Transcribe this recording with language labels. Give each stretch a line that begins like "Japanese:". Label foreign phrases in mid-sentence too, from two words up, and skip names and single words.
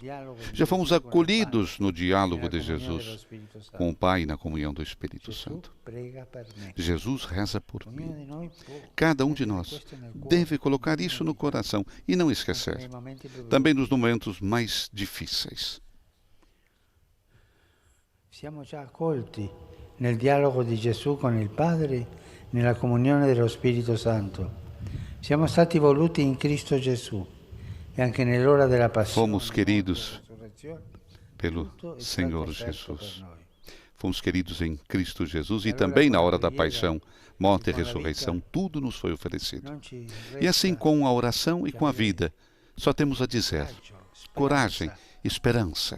Portuguese: Já fomos acolhidos no diálogo de Jesus com o Pai e na comunhão do Espírito Santo. Jesus reza por mim. Cada um de nós deve colocar isso no coração e não esquecer, também nos momentos mais difíceis.
Italian: Siamo già accolti nel dialogo di Gesù con il Padre, nella comunione dello Spirito Santo. Siamo stati voluti in Cristo Gesù e anche nell'ora della passione.
Portuguese: Fomos queridos pelo Senhor Jesus. Fomos queridos em Cristo Jesus e também na hora da paixão, morte e ressurreição, tudo nos foi oferecido. E assim com a oração e com a vida, só temos a dizer: coragem, esperança.